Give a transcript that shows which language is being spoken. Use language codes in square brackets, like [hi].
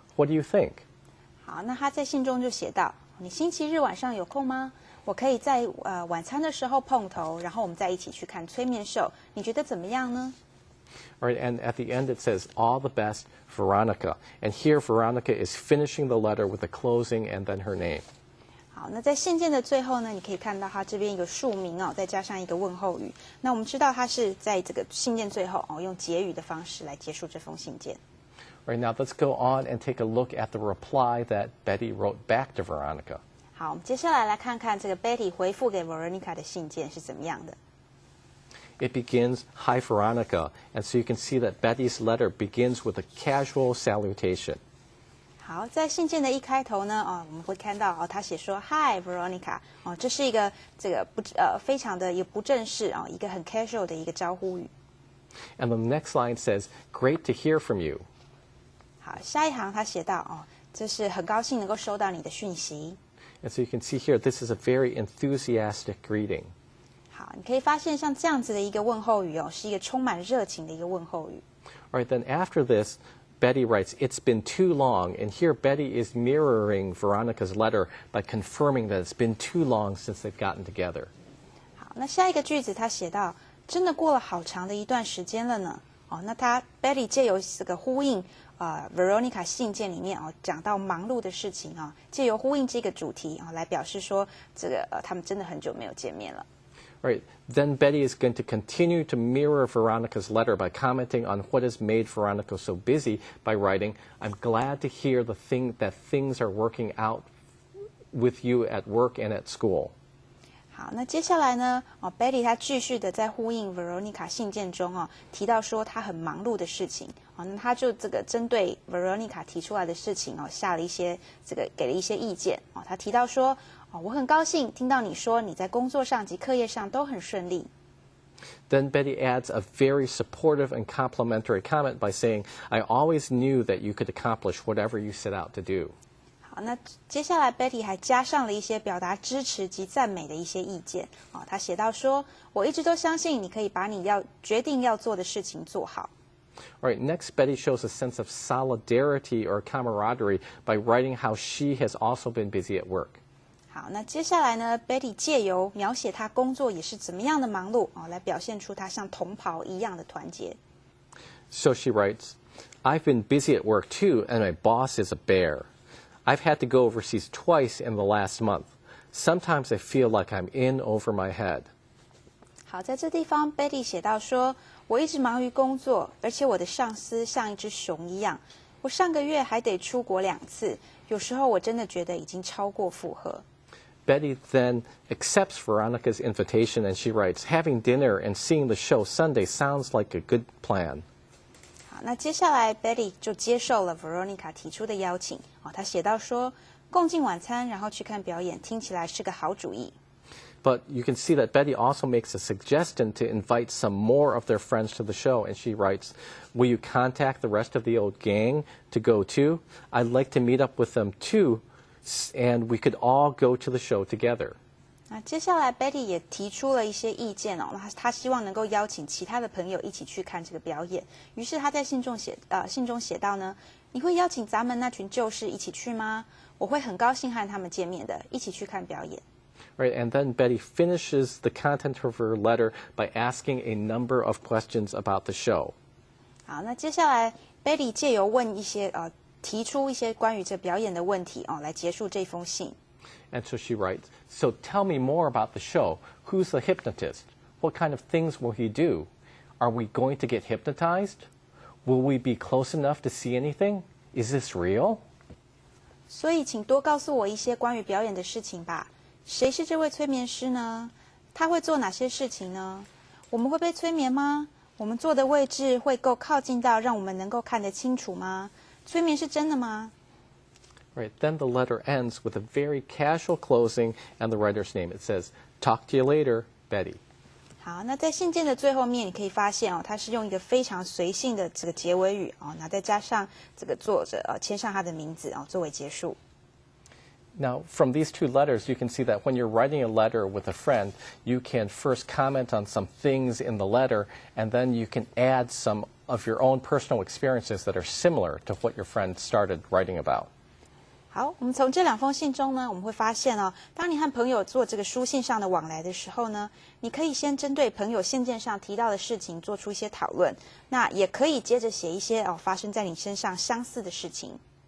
[en] What do you think?" [zh] 好，那她在信中就写到，你星期日晚上有空吗？我可以在晚餐的时候碰头，然后我们再一起去看催眠秀，你觉得怎么样呢？ [en] All right, and at the end it says, "All the best, Veronica." And here Veronica is finishing the letter with a closing and then her name. [zh] 好，那在信件的最后呢，你可以看到它这边一个署名再加上一个问候语。那我们知道它是在这个信件最后用结语的方式来结束这封信件。 [en] Right, now let's go on and take a look at the reply that Betty wrote back to Veronica. [zh] 好，我们接下来来看看这个 Betty 回复给 Veronica 的信件是怎么样的。 [en] It begins, "Hi, Veronica," and so you can see that Betty's letter begins with a casual salutation. [zh] 好，在信件的一开头呢，我们会看到他写说 [en] Hi Veronica， [zh] 这是一个非常的也不正式一个很 casual 的一个招呼语。 [en] And the next line says, "Great to hear from you." [zh] 好，下一行他写到这是很高兴能够收到你的讯息。 [en] And so you can see here, this is a very enthusiastic greeting. [zh] 好，你可以发现像这样子的一个问候语是一个充满热情的一个问候语。 [en] All right, then after this, Betty writes, "It's been too long." And here Betty is mirroring Veronica's letter by confirming that it's been too long since they've gotten together. [zh] 好，那下一个句子他写到，真的过了好长的一段时间了呢。那Betty 借由这个呼应Veronica 信件里面讲到忙碌的事情借由呼应这个主题来表示说这个他们真的很久没有见面了。 [en] Right. Then Betty is going to continue to mirror Veronica's letter by commenting on what has made Veronica so busy by writing, "I'm glad to hear that things are working out with you at work and at school." [zh] 好，那接下来呢Betty 她继续的在呼应 Veronica 信件中提到说她很忙碌的事情那她就这个针对 Veronica 提出来的事情下了一些给了一些意见她提到说我很高兴听到你说你在工作上及课业上都很顺利。 [en] Then Betty adds a very supportive and complimentary comment by saying, "I always knew that you could accomplish whatever you set out to do." [zh] 好，那接下来 Betty 还加上了一些表达支持及赞美的一些意见她写到说我一直都相信你可以把你决定要做的事情做好。 [en] All right, next Betty shows a sense of solidarity or camaraderie by writing how she has also been busy at work. [zh] 好，那接下来呢 Betty 借由描写她工作也是怎么样的忙碌来表现出她像同袍一样的团结。 [en] So she writes, "I've been busy at work too, and my boss is a bear. I've had to go overseas twice in the last month. Sometimes I feel like I'm in over my head." [zh] 好，在这地方 Betty 写到说我一直忙于工作，而且我的上司像一只熊一样，我上个月还得出国2次，有时候我真的觉得已经超过负荷。 [en] Betty then accepts Veronica's invitation and she writes, "Having dinner and seeing the show Sunday sounds like a good plan." [zh] 好，那接下来 Betty 就接受了 Veronica 提出的邀请她写到说共进晚餐然后去看表演听起来是个好主意。 [en] But you can see that Betty also makes a suggestion to invite some more of their friends to the show, and she writes, "Will you contact the rest of the old gang to go too? I'd like to meet up with them too, and we could all go to the show together." [zh] 那接下来 Betty 也提出了一些意见她希望能够邀请其他的朋友一起去看这个表演。于是她在信中写到呢，你会邀请咱们那群旧识一起去吗？我会很高兴和他们见面的，一起去看表演。 [en] Right, and then Betty finishes the content of her letter by asking a number of questions about the show. [zh] 好，那接下来 Betty 借由问一些提出一些关于这表演的问题来结束这封信。 [en] And so she writes, "So tell me more about the show. Who's the hypnotist? What kind of things will he do? Are we going to get hypnotized? Will we be close enough to see anything? Is this real?" [zh] 所以请多告诉我一些关于表演的事情吧。谁是这位催眠师呢？他会做哪些事情呢？我们会被催眠吗？我们坐的位置会够靠近到让我们能够看得清楚吗？催眠是真的吗？ [en] Right, then the letter ends with a very casual closing and the writer's name. It says, "Talk to you later, Betty." [zh] 好，那在信件的最后面，你可以发现它是用一个非常随性的这个结尾语那再加上这个作者签上他的名字作为结束。 [en] Now, from these two letters, you can see that when you're writing a letter with a friend, you can first comment on some things in the letter, and then you can add some of your own personal experiences that are similar to what your friend started writing about. [zh] 好，我们从这2封信中呢，我们会发现当你和朋友做这个书信上的往来的时候呢，你可以先针对朋友信件上提到的事情做出一些讨论，那也可以接着写一些发生在你身上相似的事情。